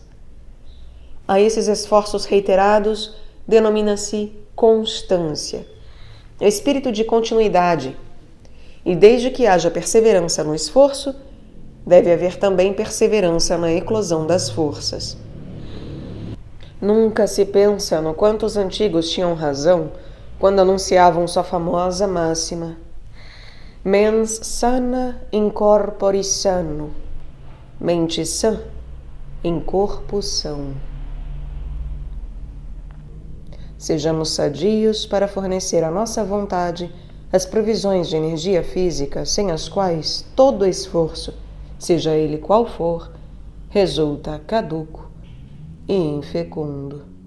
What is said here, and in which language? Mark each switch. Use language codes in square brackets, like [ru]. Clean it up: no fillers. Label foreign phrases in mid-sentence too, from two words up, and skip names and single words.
[pt] A esses esforços reiterados denomina-se constância, espírito de continuidade, e desde que haja perseverança no esforço, deve haver também perseverança na eclosão das forças. Nunca se pensa no quanto os antigos tinham razão quando anunciavam sua famosa máxima: [la] mens sana in corpore sano, [pt] mente sã em corpo são. Sejamos sadios para fornecer à nossa vontade as provisões de energia física sem as quais todo esforço, seja ele qual for, resulta caduco e infecundo.